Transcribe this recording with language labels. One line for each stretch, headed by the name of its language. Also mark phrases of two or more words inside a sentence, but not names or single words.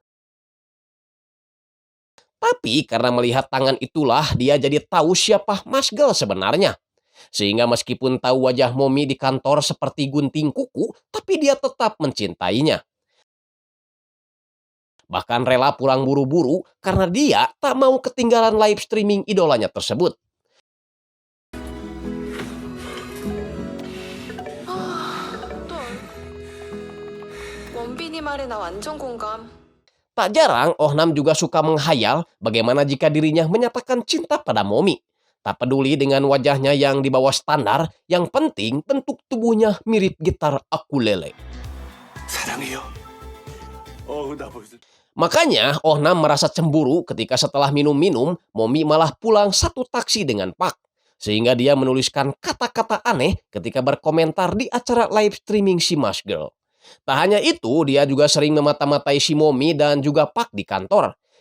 Indonesian: Tapi karena melihat tangan itulah dia jadi tahu siapa Mas Girl sebenarnya. Sehingga meskipun tahu wajah Momi di kantor seperti gunting kuku, tapi dia tetap mencintainya. Bahkan rela pulang buru-buru karena dia tak mau ketinggalan
English: live streaming
Indonesian: idolanya tersebut.
Korean: 원빈이 말에 나 완전 공감.
Indonesian: Tak jarang, Oh-nam juga suka menghayal bagaimana jika dirinya menyatakan cinta pada Momi. Tak peduli dengan wajahnya yang di bawah standar, yang penting bentuk tubuhnya mirip gitar ukulele.
Korean: 사랑해요. 나 벌써.
Indonesian: Makanya, Oh-nam merasa cemburu ketika setelah minum-minum, Momi malah pulang satu taksi dengan Pak. Sehingga dia menuliskan kata-kata aneh ketika berkomentar di acara
English: live streaming
Indonesian: si Mas Girl. Tak hanya itu, dia juga sering memata-matai si Momi dan juga Pak di kantor.